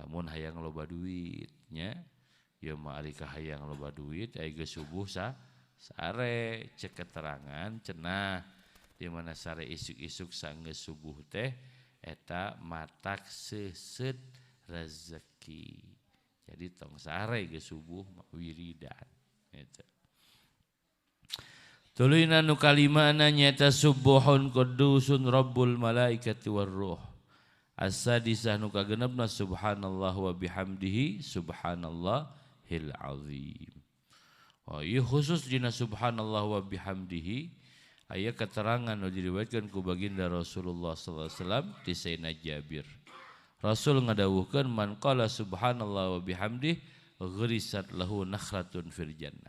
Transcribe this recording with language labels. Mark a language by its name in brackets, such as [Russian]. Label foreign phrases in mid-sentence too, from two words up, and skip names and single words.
[Sundanese] lamun hayang loba duitnya ya mah ari hayang loba duit aya geus subuh sare cek keterangan cenah di mana sare isuk-isuk sanggeus subuh teh eta matak seuseut rezeki. Jadi tong sare geus subuh wiridan eta. Tuluina nu kalimana nyaeta [Arabic] سبوح قدوس رب الملائكة والروح. [Sundanese] As-sadisah nu kagenepna [Arabic] سبحان الله وبحمده سبحان الله العظيم. [Sundanese] Oh, ieu khusus dina [Arabic] سبحان الله وبحمده [Sundanese] aya keterangan nu diriwayatkeun ku baginda Rasulullah [Arabic] صلى الله عليه وسلم [Sundanese] ti Sayyidina Jabir. Rasul ngadawuhkeun [Arabic] من قال سبحان الله وبحمده غرست له نخلة في الجنة.